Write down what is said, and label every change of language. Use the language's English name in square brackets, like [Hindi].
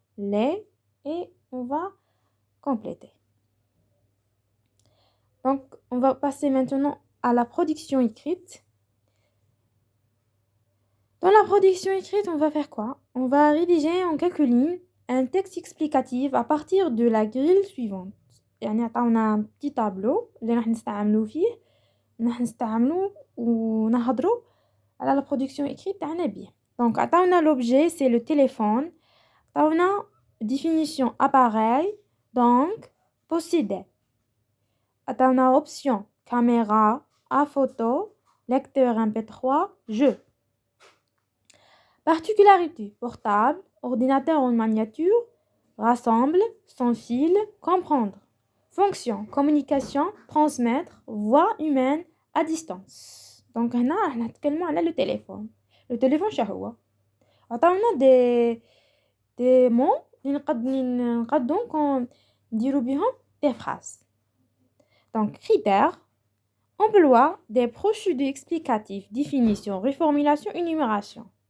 [French] Et on va compléter. Donc, on va passer maintenant à la production écrite. Dans la production écrite, on va faire quoi? On va rédiger en quelques lignes un texte explicatif à partir de la grille suivante. [Arabic] يعني عطاونا [French] un petit tableau [Arabic] اللي راح نستعملو فيه راح نستعملو ونهضرو على [French] la production écrite [Arabic] تاعنا بيه. [French] Donc عطاونا l'objet c'est le téléphone. عطاونا définition appareil donc posséder. عطاونا option caméra, à photo, lecteur MP3, jeu. Particularité portable, ordinateur en miniature, rassemble, sans fil, comprendre. Fonction communication, transmettre, voix humaine à distance. [Arabic] Donc هنا راح نتكلموا على le téléphone. [French] Le téléphone [Arabic] شهو عطاونا [French] des mots [Arabic] اللي نقدروا نديروا بهم [French] des phrases. Donc critères, emploi des procédures explicatives, définition, reformulation, énumération.